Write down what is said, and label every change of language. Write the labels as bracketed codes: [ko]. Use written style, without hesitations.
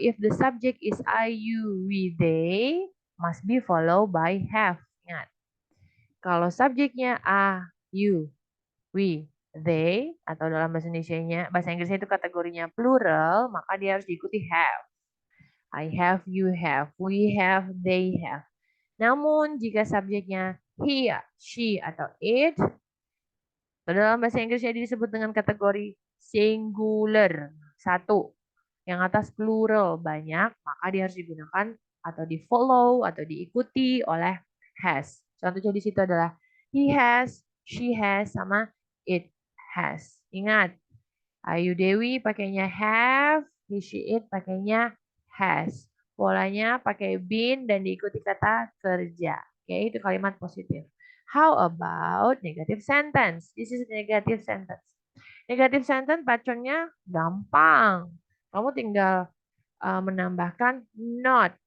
[en] If the subject is I, you, we, they, must be followed by have. [id] Ingat. Kalau subjeknya a, you, we, they, atau dalam bahasa Indonesia-nya, bahasa Inggrisnya itu kategorinya plural, maka dia harus diikuti have. [en] I have, you have, we have, they have. [id] Namun jika subjeknya he, she, atau it, dalam bahasa Inggrisnya disebut dengan kategori singular. Satu. Yang atas plural banyak, maka dia harus digunakan atau di follow atau diikuti oleh has. Contohnya di situ adalah [en] he has, she has, [id] sama [en] it has. [id] Ingat, Ayu Dewi pakainya have, he, she, it pakainya has. Polanya pakai been dan diikuti kata kerja. Oke, itu kalimat positif. [en] How about negative sentence? This is negative sentence. Negative sentence [id] patternnya gampang. Kamu tinggal menambahkan not.